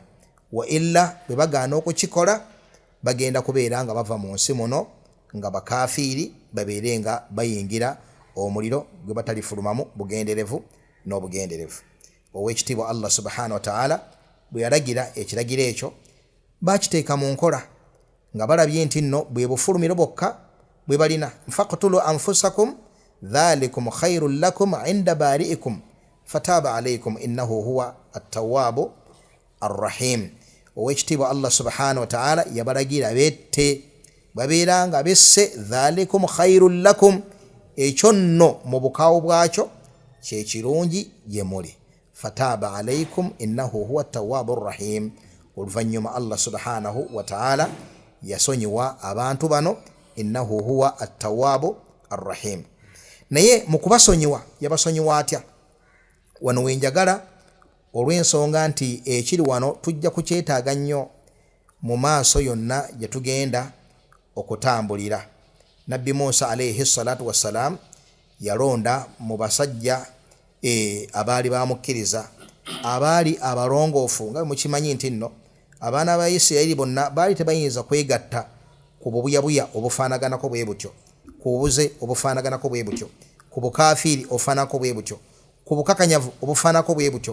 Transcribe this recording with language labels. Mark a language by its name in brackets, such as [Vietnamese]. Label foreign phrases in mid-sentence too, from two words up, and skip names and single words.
[Arabic] وإلا [Ganda] bwe bagaana okukikola bagenda kubeera nga bava mu nsi muno nga bakafiiri babeere nga bayingira omuliro gwe batalifulumamu bugenderevu n'obugenderevu. Owekitiibwa Allah [Arabic] سبحانه وتعالى [Ganda] bwe yalagira ekiragiro ekyo bakiteeka mu nkola nga balabye nti nno bwe bufulumiro bwokka bwe balina. [Arabic] فاقتلوا أنفسكم ذلكم خير لكم عند بارئكم فتاب عليكم إنه هو التواب الرحيم. [Ganda] Owekitiibwa Allah [Arabic] سبحانه وتعالى [Ganda] yabalagira bette babeera nga besse [Arabic] ذلكم خير لكم, [Ganda] ekyo nno mu bukaawo bwakyo kye kirungi gye muli. [Arabic] فتاب عليكم إنه هو التواب الرحيم. [Ganda] Oluvannyuma Allah [Arabic] سبحانه وتعالى [Ganda] yasonyiwa abantu bano [Arabic] إنه هو التواب الرحيم. [Ganda] Naye mu kubasonyiwa yabasonyiwa atya? Wano wenjagala olw'ensonga nti ekiri wano tujja kukyetaaga nnyo mu maaso yonna gye tugenda okutambulira. Nabbi Musa [Arabic] عليه الصلاة والسلام [Ganda] yalonda mu basajja abaali bamukkiriza abaali abalongoofu nga mukimanyi nti nno abaana ba Isirayiri bonna baali tebayinza kwegatta ku bubuyabuya obufaanaganako bwe butyo, ku bubuze obufaanaganako bwe butyo, ku bukafiiri obufaanako bwe butyo, ku bukakanyavu obufaanako bwe butyo.